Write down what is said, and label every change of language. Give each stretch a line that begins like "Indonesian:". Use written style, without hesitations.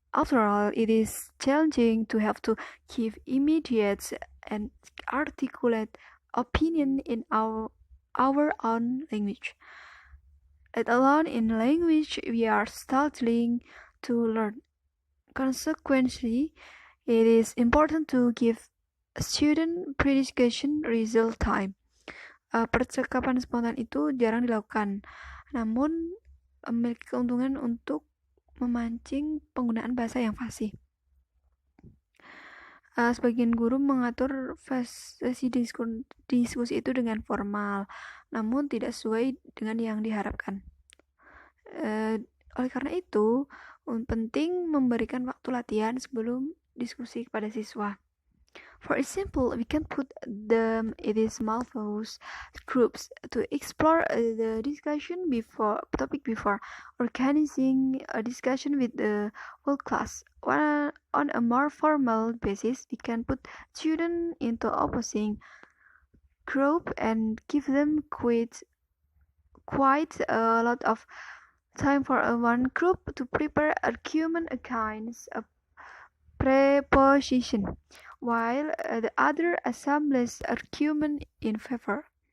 English: After all, it is challenging to have to give immediate and articulate opinion in our own language. Let alone in language we are starting to learn. Consequently, it is important to give a student pre-discussion result time.
Indonesian: Percakapan spontan itu jarang dilakukan, namun memiliki keuntungan untuk memancing penggunaan bahasa yang fasih. Sebagian guru mengatur sesi diskusi itu dengan formal, namun tidak sesuai dengan yang diharapkan. Oleh karena itu, penting memberikan waktu latihan sebelum diskusi kepada siswa.
English: For example, we can put them in small focus groups to explore the discussion topic before organizing a discussion with the whole class. On a more formal basis, we can put students into opposing group and give them quite a lot of time for one group to prepare argument against a preposition, while the other assembles argument in favor.